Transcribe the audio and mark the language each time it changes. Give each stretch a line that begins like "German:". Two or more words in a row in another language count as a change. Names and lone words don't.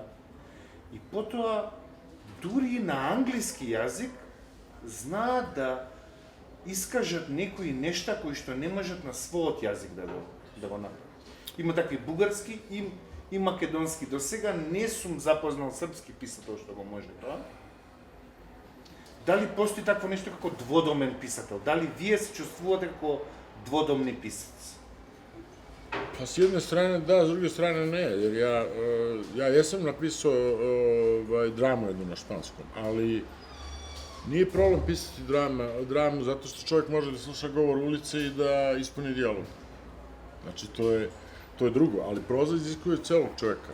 Macedonian: И потоа, дури на англиски јазик, знаат да искажат некои нешта кои што не можат на својот јазик да го направат. Има такви бугарски и македонски. До сега не сум запознал српски писател што го може тоа. Дали постои такво нешто како дводомен писател? Дали вие се чувствувате како дводомни писаци?
Serbian: Pa s jedne strane da, s druge strane ne, jer ja jesam napisao dramu jednu na španskom, ali nije problem pisati dramu zato što čovjek može da sluša govor ulice i da ispuni dijalog. Znači, to je drugo, ali proza iziskuje celog čovjeka.